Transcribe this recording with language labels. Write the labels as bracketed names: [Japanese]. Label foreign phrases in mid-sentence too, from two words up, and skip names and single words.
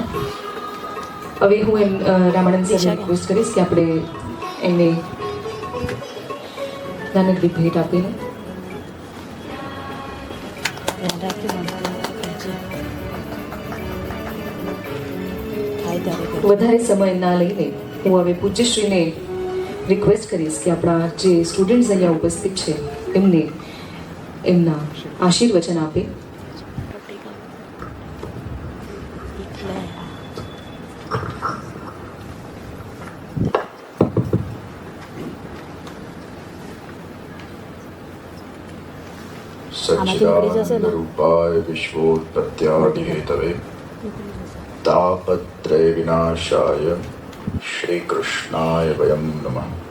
[Gujarati] હવે હું એમ રામાનંદ સરને રિક્વેસ્ટ કરીશ કે આપણે એમને નાનકડી ભેટ આપીને વધારે સમય ના લઈને હું હવે પૂજ્યશ્રીને રિક્વેસ્ટ કરીશ કે આપણા જે સ્ટુડન્ટ્સ અહીંયા ઉપસ્થિત છે એમને એમના આશીર્વચન આપે. [Sanskrit] सच्चिदानंदरूपाय विश्वोत्पत्त्यादिहेतवे तापत्रय विनाशाय श्री कृष्णाय वयं नमः.